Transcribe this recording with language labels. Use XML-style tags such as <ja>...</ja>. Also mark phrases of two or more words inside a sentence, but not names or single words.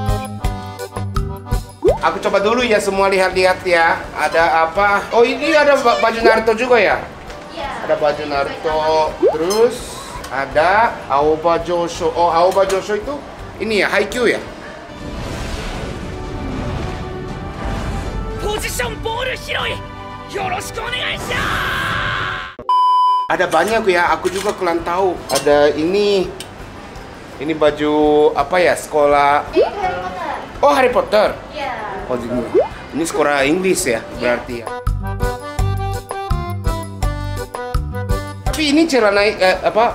<id>Aku coba dulu ya, semua lihat-lihat ya. Ada apa? Oh, ini ada baju Naruto juga ya? Iya. Ada baju Naruto. Terus ada Aoba Josho. Oh, Aoba Josho itu ini ya, Haikyuu ya?</id> <en>Position ball</en> <ja>hiroi. よろしくお願いします.</ja> <id>Ada banyak ya, aku juga kurang tahu. Ada ini baju apa ya, sekolah. Ini Harry Potter. Oh, Harry Potter. Iya. Oh, ini sekolah Inggris ya, berarti ya. Tapi ini celana apa?</id>